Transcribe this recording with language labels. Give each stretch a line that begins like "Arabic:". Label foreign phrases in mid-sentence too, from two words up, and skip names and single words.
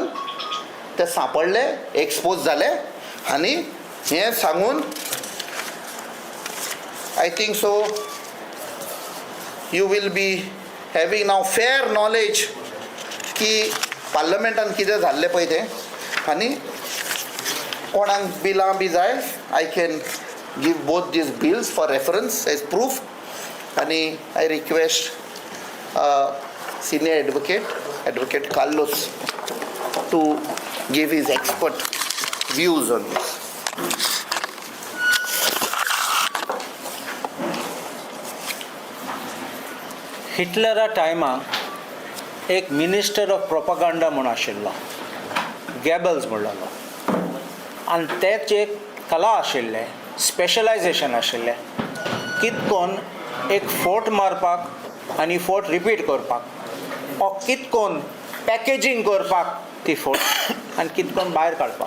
Konkani: ते सापडले, एक्सपोज जाले आनी हें सांगून
English: I think so you will be having now fair knowledge
Konkani: की पार्लमेंटान कितें जाल्लें पळय तें. आनी कोणाक बिलां बी जाय,
English: I can give both these bills for reference as proof. आनी I request senior advocate Carlos to give his expert views on this.
Konkani: हिटलरा टायमाक एक
English: minister of propaganda
Konkani: म्हूण आशिल्लो, गॅबल्स म्हणलेलो, आनी तेच एक कला आशिल्लें, स्पेशलायजेशन आशिल्लें, कितकोन एक फोट मारपाक आनी फोट रिपीट करपाक, ओ कितकोन पॅकेजींग करपाक ती फोट आनी कितकोन भायर काडपाक.